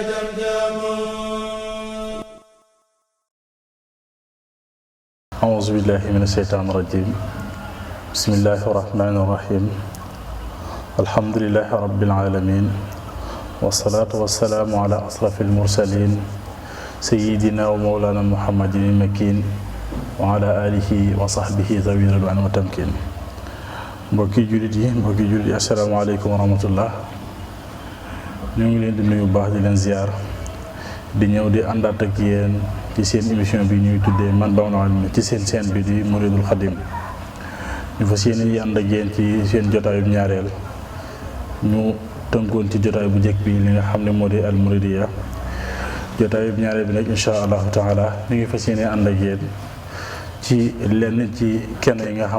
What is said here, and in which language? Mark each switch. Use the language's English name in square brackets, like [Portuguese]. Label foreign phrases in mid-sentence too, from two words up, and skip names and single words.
[Arabic] أعوذ بالله من الشيطان الرجيم بسم الله الرحمن الرحيم الحمد لله رب العالمين والصلاة والسلام على أشرف المرسلين سيدنا ومولانا محمد المكين وعلى آله وصحبه ذوي الرضوان والتمكين [Wolof] mbokki jullit yi [Arabic] السلام عليكم ورحمة الله [Wolof] ñu ngi leen di nuyu baax di leen ziar di ñëw di àndaat ak yéen ci seen émission bi ñuy tuddee man Baol Ilmi ci seen scène bi di Mouridul Khadim ñu fas yéene yi ànd ak yéen ci seen jotaayu ñaareel ñu tënkoon ci jotaay bu njëkk bi li nga xam ne moo di al Mouridiyya jotaayu ñaareel bi nag [Arabic] إن شاء الله تعالى [Wolof] ñu ngi fas yéene ànd ak yéen ci lenn ci kenn yi nga xam